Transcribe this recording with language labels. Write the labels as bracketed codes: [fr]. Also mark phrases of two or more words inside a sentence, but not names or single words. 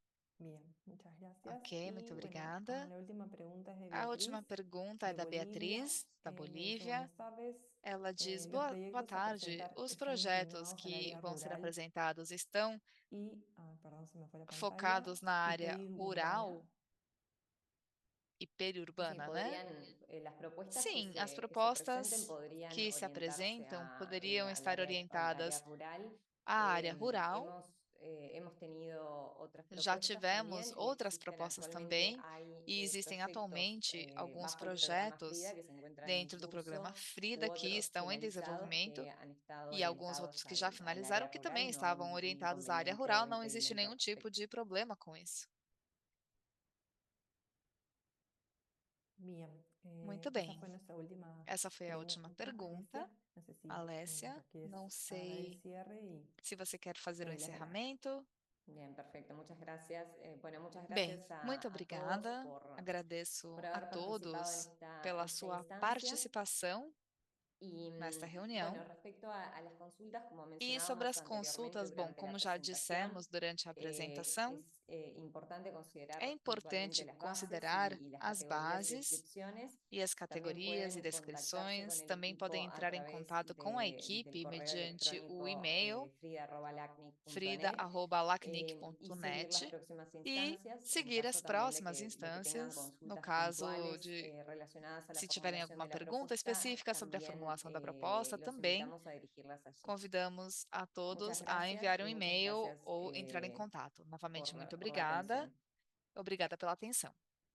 [es] Bien, muchas gracias. [pt] Ok, muito [es] Y bueno, [pt] obrigada. [es] la última pregunta es de [pt] A última Beatriz, pergunta é de da [es] Bolivia. [pt] Beatriz, da [es] Me dice, [pt] Bolívia. [es] buenas tardes. [pt] Ela diz: [es] Los [pt] boa [es] proyectos a [pt] tarde. [es] presentar [pt] Os [es] están [pt] projetos [es] inclinados al [pt] que [es] área [pt] vão ser [es] rural [pt] apresentados estão [es] y, perdón, se me fue la pantalla, [pt] focados na [es] y [pt] área rural [es] periurbana. [pt] e [es] Sí, [pt] periurbana, né? [es] podrían, las propuestas [pt] Sim, as [es] que se presenten [pt] propostas [es] podrían [pt] que se [es] orientarse [pt] apresentam poderiam estar [es] al área [pt] orientadas [es] rural. [pt] à área rural. [es] Hemos tenido otras [pt] Já [es] propuestas [pt] tivemos [es] también y [pt] outras [es] existen [pt] propostas [es] actualmente, [pt] também, [es] hay [pt] e existem [es] proyectos [pt] atualmente alguns [es] bajo el programa [pt] projetos [es] FRIDA que se encuentran en [pt] dentro do programa [es] curso u [pt] Frida que [es] otros [pt] estão em [es] finalizados [pt] desenvolvimento [es] que han estado [pt] e alguns [es] orientados [pt] outros que já [es] al [pt] finalizaram [es] área [pt] que [es] rural [pt] também [es] y no hay [pt] estavam [es] ningún [pt] orientados à área [es] inconveniente [pt] rural. [es] o [pt] Não existe [es] impedimento al [pt] nenhum tipo [es] respecto. [pt] de problema com isso. [es] Bien, [pt] Muito [es] esa [pt] bem. [es] fue nuestra última [pt] Essa foi a última [es] pregunta, [pt] pergunta. [es] Alesia. No sé si, bueno, [pt] Alessia, [es] ya quieres [pt] não [es] dar el [pt] sei [es] cierre y [pt] se você quer fazer o [es] te doy las gracias. [pt] encerramento. [es] Bien, perfecto, muchas gracias. Bueno, muchas [pt] Bem, [es] gracias [pt] muito [es] a todos [pt] obrigada. [es] por [pt] Agradeço a [es] haber participado [pt] todos pela [es] en esta [pt] sua [es] instancia. [pt] participação [es] Y [pt] nesta reunião. [es] bueno, respecto a las consultas, como [pt] E sobre [es] mencionábamos [pt] as [es] anteriormente [pt] consultas, bom, [es] durante la [pt] como já [es] presentación, [pt] dissemos durante a apresentação, [es] es importante [pt] é [es] considerar puntualmente [pt] importante [es] las bases [pt] considerar [es] y las [pt] as [es] categorías y [pt] bases [es] descripciones. [pt] e as [es] También [pt] categorias e [es] pueden contactarse con [pt] descrições. [es] el [pt] Também podem [es] equipo a [pt] entrar em [es] través [pt] contato com a [es] del [pt] equipe [es] correo [pt] mediante o [es] electrónico [pt] e-mail [es] frida@lacnic.net y seguir las [pt] frida@lacnic.net [es] próximas [pt] e [es] instancias en [pt] seguir [es] caso [pt] as [es] también [pt] próximas [es] de que tengan [pt] instâncias, no [es] consultas [pt] caso [es] puntuales [pt] de [es] relacionadas a la [pt] se tiverem [es] formulación [pt] alguma [es] de la [pt] pergunta [es] propuesta. [pt] específica sobre a [es] También [pt] formulação da proposta, [es] los [pt] também [es] invitamos a dirigirlas allí. [pt] convidamos a [es] Muchas [pt] todos a [es] gracias [pt] enviar um [es] y muchas [pt] e-mail [es] gracias [pt] ou entrar em contato. Novamente, muito [es] por la [pt] obrigada. [es] atención. [pt] Obrigada pela atenção.